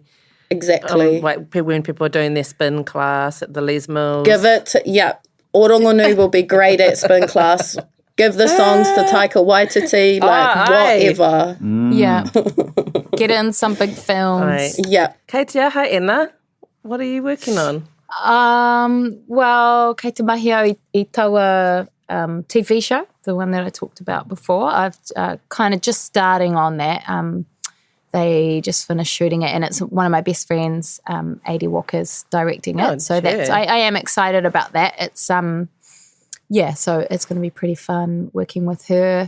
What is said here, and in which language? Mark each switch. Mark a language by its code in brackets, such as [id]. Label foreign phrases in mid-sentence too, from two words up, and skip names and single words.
[en] Exactly. Like when people are doing their spin class at the Les Mills. Give it to Orongonu will be great at spin class. Give the songs to Taika Waititi, whatever. Yeah. Get in some big films. Yeah. [mi] Kei te aha, [en] Enna, what are you working on? Well, [mi] kei te mahi au I taua [en] TV show, the one that I talked about before. I've kind of just starting on that. They just finished shooting it and it's one of my best friends, A.D. Walker's directing it. So I am excited about that. It's so it's going to be pretty fun working with her.